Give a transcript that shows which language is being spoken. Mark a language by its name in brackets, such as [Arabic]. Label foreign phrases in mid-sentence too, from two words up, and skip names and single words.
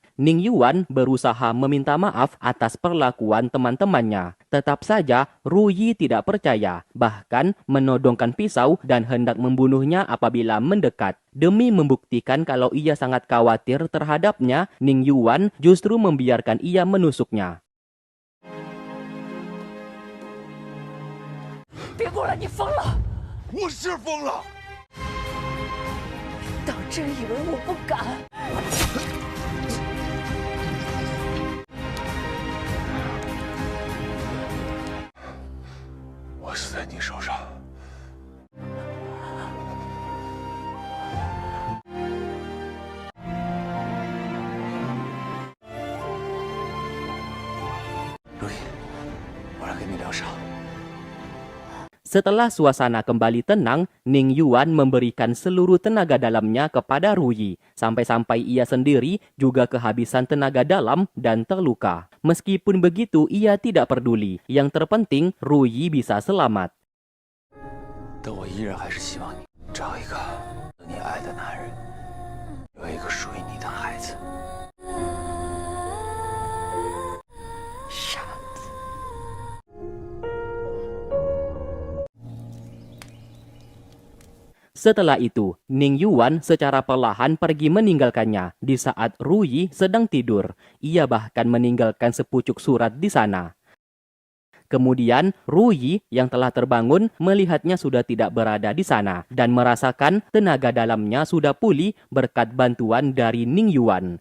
[Indonesian] Ning Yuan berusaha meminta maaf atas perlakuan teman-temannya. Tetap saja, Ruyi tidak percaya, bahkan menodongkan pisau dan hendak membunuhnya apabila mendekat. Demi membuktikan kalau ia sangat khawatir terhadapnya, Ning Yuan justru membiarkan ia menusuknya. [Chinese] 别过来，你疯了！我是疯了。道真以为我不敢。我死在你手上。如意，我来跟你疗伤。 [Indonesian] Setelah suasana kembali tenang, Ning Yuan memberikan seluruh tenaga dalamnya kepada Ruyi, sampai-sampai ia sendiri juga kehabisan tenaga dalam dan terluka. Meskipun begitu, ia tidak peduli. Yang terpenting, Ruyi bisa selamat. [Chinese] 但我依然还是希望你找一个你爱的男人，有一个属于你的孩子。傻子。 [Indonesian] Setelah itu, Ning Yuan secara perlahan pergi meninggalkannya di saat Ruyi sedang tidur. Ia bahkan meninggalkan sepucuk surat di sana. Kemudian, Ruyi yang telah terbangun melihatnya sudah tidak berada di sana dan merasakan tenaga dalamnya sudah pulih berkat bantuan dari Ning Yuan.